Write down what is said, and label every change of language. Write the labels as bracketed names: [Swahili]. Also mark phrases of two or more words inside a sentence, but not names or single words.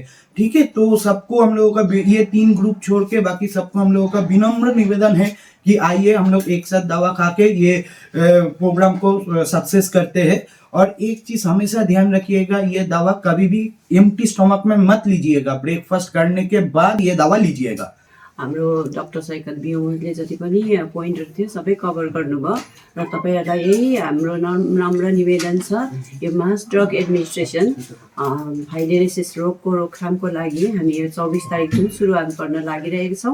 [Hindi] ठीक है, तो सबको हम लोगों का ये 3 ग्रुप छोड़ के बाकी सबको हम लोगों का विनम्र निवेदन है कि आइए हम लोग एक साथ दवा खा के ये प्रोग्राम को सक्सेस करते हैं। और एक चीज हमेशा ध्यान रखिएगा, ये दवा कभी भी [English] empty stomach [Hindi] में मत लीजिएगा। ब्रेकफास्ट करने के बाद ये दवा लीजिएगा। [Nepali] हाम्रो डाक्टर साइकल बिउले जति पनि पोइन्टहरू थियो सबै कभर गर्नुभयो र तपाईँहरूलाई यही हाम्रो नम्र निवेदन छ, यो [English] mass drug administration [Nepali] फाइलेरियसिस रोगको रोकथामको लागि हामी यो 24 तारिकदेखि सुरुवात गर्न लागिरहेका छौँ।